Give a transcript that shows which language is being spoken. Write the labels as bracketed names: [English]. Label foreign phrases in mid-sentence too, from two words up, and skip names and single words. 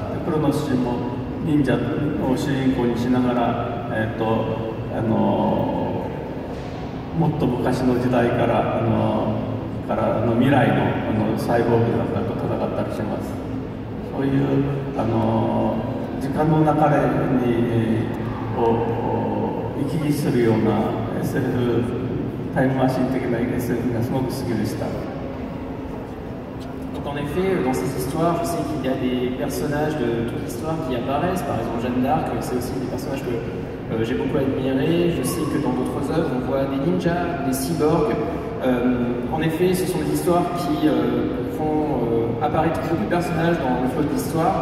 [Japanese] でクロノス氏も忍者を主人公にしながら、もっと昔の時代から未来のサイボーグなんかと戦ったりします。そういう時間の流れに行き来するような SF タイムマシン的な SF がすごく好きでした。 [French] Donc en effet, dans ces histoires, je sais qu'il y a des personnages de toute l'histoire qui apparaissent, par exemple Jeanne d'Arc, c'est aussi des personnages j'ai beaucoup admiré. Je sais que dans d'autres œuvres, on voit des ninjas, des cyborgs. En effet, ce sont des histoires qui font apparaître beaucoup de personnages dans le flot de l'histoire.